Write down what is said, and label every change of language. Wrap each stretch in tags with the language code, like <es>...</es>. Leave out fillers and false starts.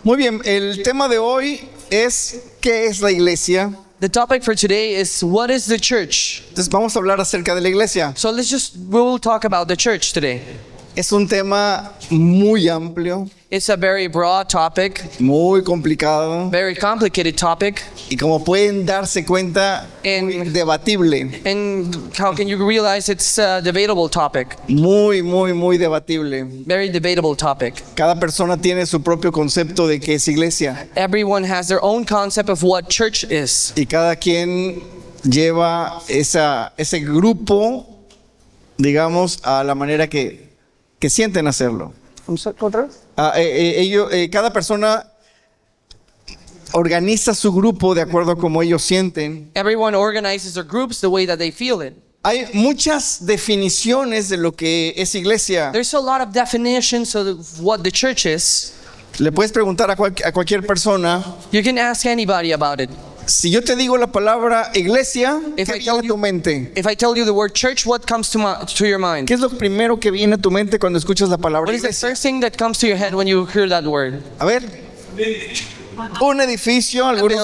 <es>Muy bien, el tema de hoy es ¿qué es la iglesia?</es> <en>The topic for today is what is the church?</en> <es>Entonces vamos a hablar acerca de la iglesia.</es> <en>So we will talk about the church today.</en> <es>Es un tema muy amplio,</es> <en>It's a very broad topic,</en> <es>muy complicado</es> <en>very complicated topic,</en> <es>y como pueden darse cuenta, muy debatible.</es> <en>and how can you realize it's a debatable topic?</en> <es>Muy debatible.</es> <en>Very debatable topic.</en> <es>Cada persona tiene su propio concepto de qué es iglesia</es> <en>Everyone has their own concept of what church is.</en> <es>y cada quien lleva ese grupo, digamos, a la manera que sienten hacerlo. Cada persona organiza su grupo de acuerdo a cómo ellos sienten.</es> <en>Everyone organizes their groups the way that they feel it.</en> <es>Hay muchas definiciones de lo que es iglesia.</es> <en>There's a lot of definitions of what the church is.</en> <es>Le puedes preguntar a cualquier persona,</es> <en>You can ask anybody about it.</en> <es>si yo te digo la palabra iglesia, ¿qué</es> <en>If I</en> <es>viene</es> <en>tell</en> <es>a tu</es> <en>you-</en> <es>mente?</es> <en>If I tell you the word church, what comes to your mind?</en> <es>¿Qué es lo primero que viene a tu mente cuando escuchas la palabra</es> <en>What is the</en> <es>iglesia?</es> <en>first thing that comes to your head when you hear that word?</en> <es>A ver, un edificio, algunos te</es>